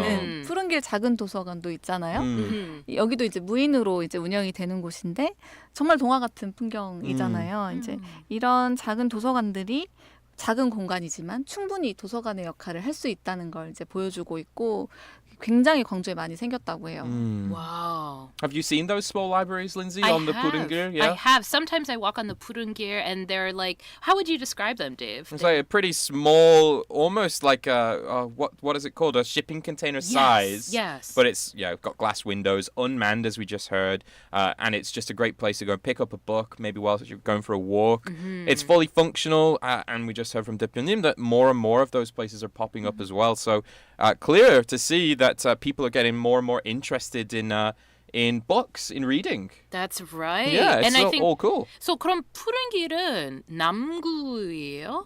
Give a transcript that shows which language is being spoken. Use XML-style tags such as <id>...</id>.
<ko>있는 푸른 길 작은 도서관도 있잖아요. 여기도 이제 무인으로 이제 운영이 되는 곳인데 정말 동화 같은 풍경이잖아요. 이제 이런 작은 도서관들이 작은 공간이지만 충분히 도서관의 역할을 할 수 있다는 걸 이제 보여주고 있고 굉장히 광주에 많이 생겼다고 해요.</ko> <en>Wow. Have you seen those small libraries, Lindsay, I on the have. Purungir? I have. Sometimes I walk on the Purungir and they're like, how would you describe them, Dave? It's like a pretty small, almost like what is it called? A shipping container size. Yes. But it's got glass windows, unmanned as we just heard, and it's just a great place to go and pick up a book, maybe while you're going for a walk. It's fully functional, and we just heard from Dipyonim that more and more of those places are popping up as well. So clear to see that people are getting more and more interested in books, in reading. That's right. Yeah, it's and I think all cool. so.</en> <ko>그럼 푸른 길은 남구예요?</ko>